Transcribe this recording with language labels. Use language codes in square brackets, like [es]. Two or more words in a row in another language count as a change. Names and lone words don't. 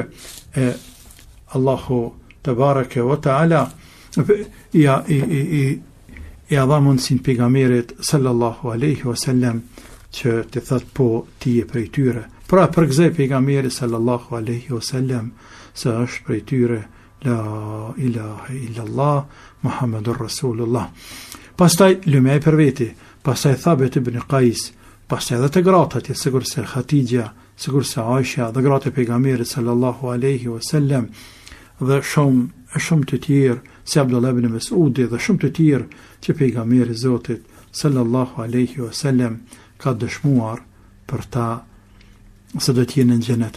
[sq] E Allahu [ar] تبارك وتعالى [sq] i dha mundësin pejgamberit [ar] صلى الله عليه وسلم [sq] që të thot po ti je prej tyre. Pra përgëzoi pejgamberi [ar] صلى الله عليه وسلم [sq] se është prej tyre, [ar] لا إله إلا الله محمد رسول الله. [sq] Pastaj lumej për veti, pastaj Thabit ibn Qais, pastaj edhe të gratat, sigur se Khatija, sigur se Aisha, dhe gratë e pejgamberit [ar] صلى الله عليه وسلم, [sq] dhe shumë të tjerë, si Abdullah ibn Mas'udi dhe shumë të tjerë që pejgamberi Zotit [ar] صلى الله عليه وسلم [sq] ka dëshmuar për ta se do të jenë në xhenet.